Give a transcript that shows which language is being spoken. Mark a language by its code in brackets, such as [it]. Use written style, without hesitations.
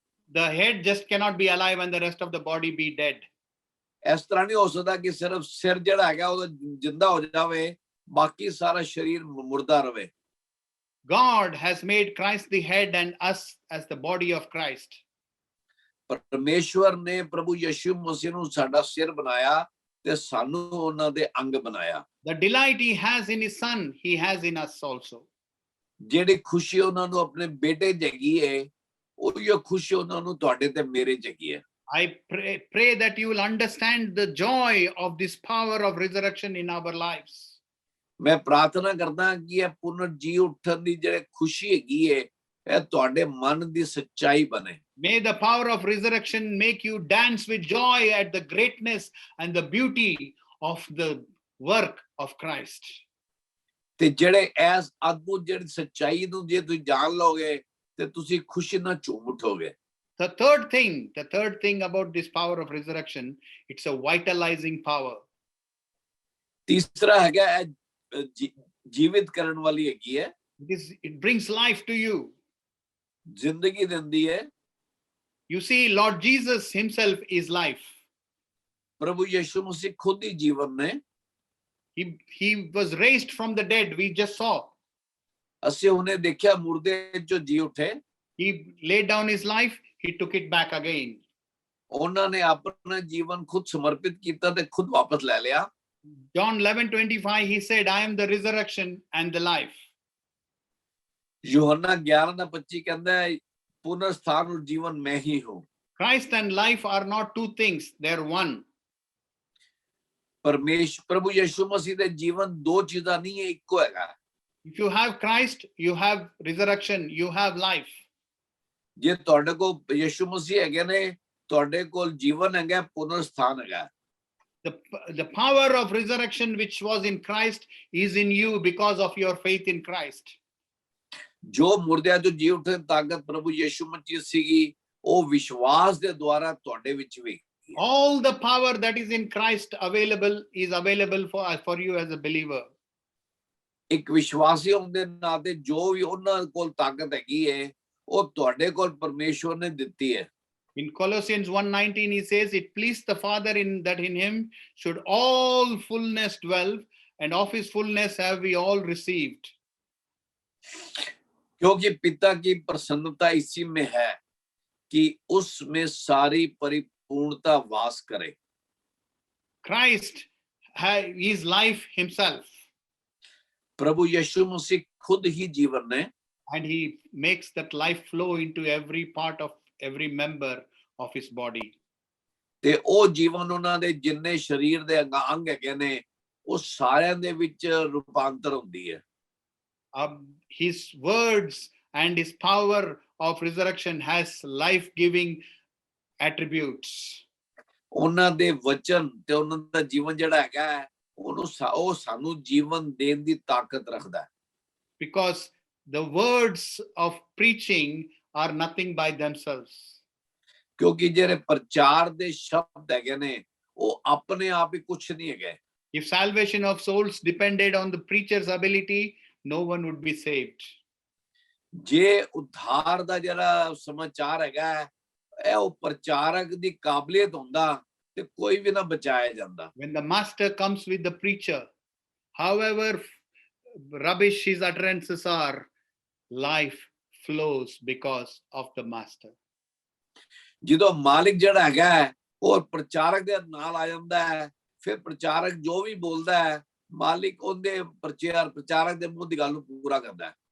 [en] The head just cannot be alive and the rest of the body be dead. [pa] ਇਸ ਤਰ੍ਹਾਂ ਨਹੀਂ ਹੋ ਸਕਦਾ ਕਿ ਸਿਰਫ ਸਿਰ ਜਿਹੜਾ ਹੈਗਾ ਉਹ ਜਿੰਦਾ ਹੋ ਜਾਵੇ, ਬਾਕੀ ਸਾਰਾ ਸਰੀਰ ਮੁਰਦਾ ਰਵੇ। [en] God has made Christ the head and us as the body of Christ. [pa] ਪਰਮੇਸ਼ਵਰ ਨੇ ਪ੍ਰਭੂ ਯਿਸੂ ਮਸੀਹ ਨੂੰ ਸਾਡਾ ਸਿਰ ਬਣਾਇਆ ਤੇ ਸਾਨੂੰ ਉਹਨਾਂ ਦੇ ਅੰਗ ਬਣਾਇਆ। [en] The delight he has in his son, he has in us also. [pa] ਜਿਹੜੀ ਖੁਸ਼ੀ ਉਹਨਾਂ ਨੂੰ ਆਪਣੇ ਬੇਟੇ ਜਗੀ ਹੈ, ਉਹੀ ਖੁਸ਼ੀ ਉਹਨਾਂ ਨੂੰ ਤੁਹਾਡੇ ਤੇ ਮੇਰੇ ਜਗੀ ਹੈ। [en] I pray that you will understand the joy of this power of resurrection in our lives. [pa] ਮੈਂ ਪ੍ਰਾਰਥਨਾ ਕਰਦਾ ਕਿ ਇਹ ਪੁਨਰ ਜੀ ਉੱਠਣ ਦੀ ਜਿਹੜੀ ਖੁਸ਼ੀ ਹੈਗੀ ਹੈ ਇਹ ਤੁਹਾਡੇ ਮਨ ਦੀ ਸੱਚਾਈ ਬਣੇ। [en] May the power of resurrection make you dance with joy at the greatness and the beauty of the work of Christ. [pa] ਤੇ ਜਿਹੜੇ ਇਸ ਅਦਭੁਤ ਜਿਹੜੀ ਸੱਚਾਈ ਨੂੰ ਜੇ ਤੁਸੀਂ ਜਾਣ ਲਓਗੇ ਤੇ ਤੁਸੀਂ ਖੁਸ਼ੀ ਨਾਲ ਝੂਮ ਉਠੋਗੇ। [en] The third thing about this power of resurrection, it's a vitalizing power. [pa] ਤੀਸਰਾ ਹੈਗਾ ਜੀਵਿਤ ਕਰਨ ਵਾਲੀ ਹੈਗੀ ਹੈ। [en] It brings life to you. [pa] ਜ਼ਿੰਦਗੀ ਦਿੰਦੀ ਹੈ। [en] You see, Lord Jesus himself is life. [pa] ਪ੍ਰਭੂ ਯਿਸੂ ਮਸੀਹ ਖੁਦ ਹੀ ਜੀਵਨ ਨੇ। [en] He was raised from the dead, we just saw. [pa] ਅਸੀਂ ਉਹਨੇ ਦੇਖਿਆ ਮੁਰਦੇ ਚੋਂ ਜੀ ਉੱਠੇ। [en] He laid down his life, he took it back again. [pa] ਉਹਨਾਂ ਨੇ ਆਪਣਾ ਜੀਵਨ ਖੁਦ ਸਮਰਪਿਤ ਕੀਤਾ ਤੇ ਖੁਦ ਵਾਪਸ ਲੈ ਲਿਆ। [en] John 11:25 he said, I am the resurrection and the life. [hi] ਯੋਹੰਨਾ 11:25 [pa] ਕਹਿੰਦਾ ਹੈ [hi] ਪੁਨਰ ਸਥਾਨ ਔਰ ਜੀਵਨ ਮੈਂ ਹੀ ਹੂੰ। [en] Christ and life are not two things, they're one. [pa] ਪ੍ਰਭੂ ਯਿਸੂ ਮਸੀਹ ਦੇ ਜੀਵਨ ਦੋ ਚੀਜ਼ਾਂ ਨਹੀਂ ਹੈ, ਇੱਕੋ ਹੈਗਾ। [en] If you have Christ, you have resurrection, you have life. [pa] ਜੇ ਤੁਹਾਡੇ ਕੋਲ ਯਿਸੂ ਮਸੀਹ ਹੈਗੇ ਨੇ ਤੁਹਾਡੇ ਕੋਲ ਜੀਵਨ ਹੈਗਾ, ਪੁਨਰ ਸਥਾਨ ਹੈਗਾ। [en] The power of resurrection which was in Christ is in you because of your faith in Christ. [pa] ਜੋ ਮੁਰਦਿਆਂ ਤੋਂ ਜੀ ਉੱਠਣ ਤਾਕਤ ਪ੍ਰਭੂ ਯਿਸੂ ਮਸੀਹ ਸੀਗੀ ਉਹ ਵਿਸ਼ਵਾਸ ਦੇ ਦੁਆਰਾ ਤੁਹਾਡੇ ਵਿੱਚ ਵੀ। [en] All the power that is in Christ is available for you as a believer. [pa] ਇੱਕ ਵਿਸ਼ਵਾਸੀ ਹੋਣ ਦੇ ਨਾਤੇ ਜੋ ਵੀ ਉਹਨਾਂ ਕੋਲ ਤਾਕਤ ਹੈਗੀ ਹੈ ਉਹ ਤੁਹਾਡੇ ਕੋਲ ਪਰਮੇਸ਼ਵਰ ਨੇ ਦਿੱਤੀ ਹੈ। [en] In Colossians 1:19 he says, it pleased the Father that in him should all fullness dwell, and of his fullness have we all received. [hi] क्योंकि पिता की प्रसन्नता इसी में है कि उसमें सारी परिपूर्णता वास करे। [en] Christ is life himself. [hi] प्रभु यीशु मसीह खुद ही जीवन है। [en] And he makes that life flow into every part of every member of his body. [pa] ਤੇ ਉਹ ਜੀਵਨ ਉਹਨਾਂ ਦੇ ਜਿੰਨੇ ਸਰੀਰ ਦੇ ਅੰਗ ਹੈਗੇ ਨੇ ਉਹ ਸਾਰਿਆਂ ਦੇ ਵਿੱਚ ਰੂਪਾਂਤਰ ਹੁੰਦੀ ਹੈ। [en] His words and his power of resurrection has life-giving attributes. [pa] ਉਹਨਾਂ ਦੇ ਵਚਨ ਤੇ ਉਹਨਾਂ ਦਾ ਜੀਵਨ ਜਿਹੜਾ ਹੈਗਾ ਉਹ ਸਾਨੂੰ ਜੀਵਨ ਦੇਣ ਦੀ ਤਾਕਤ ਰੱਖਦਾ ਹੈ। [en] because the words of preaching are nothing by themselves. [pa] ਕਿਉਂਕਿ ਜਿਹੜੇ ਪ੍ਰਚਾਰ ਦੇ ਸ਼ਬਦ ਹੈਗੇ ਨੇ ਉਹ ਆਪਣੇ ਆਪ ਹੀ ਕੁਝ ਨਹੀਂ ਹੈਗੇ। [en] If salvation of souls depended on the preacher's ability, no one would be saved. [pa] ਜੇ ਉद्धार ਦਾ ਜਿਹੜਾ ਸਮਾਚਾਰ ਹੈਗਾ ਹੈ, ਇਹ ਉਹ ਪ੍ਰਚਾਰਕ ਦੀ ਕਾਬਲੀਅਤ ਹੁੰਦਾ ਤੇ ਕੋਈ ਵੀ ਨਾ ਬਚਾਇਆ ਜਾਂਦਾ। [en] When the master comes with the preacher, however rubbish his utterances are, life flows because of the master. [pa] ਜਦੋਂ ਮਾਲਿਕ ਜਿਹੜਾ ਹੈਗਾ ਹੈ ਉਹ ਪ੍ਰਚਾਰਕ ਦੇ ਨਾਲ ਆ ਜਾਂਦਾ ਹੈ, ਫਿਰ ਪ੍ਰਚਾਰਕ ਜੋ ਵੀ ਬੋਲਦਾ ਹੈ ਮਾਲਿਕ ਉਹਦੇ ਪ੍ਰਚਾਰਕ ਦੇ ਮੂੰਹ ਦੀ ਗੱਲ ਨੂੰ ਪੂਰਾ ਕਰਦਾ ਹੈ।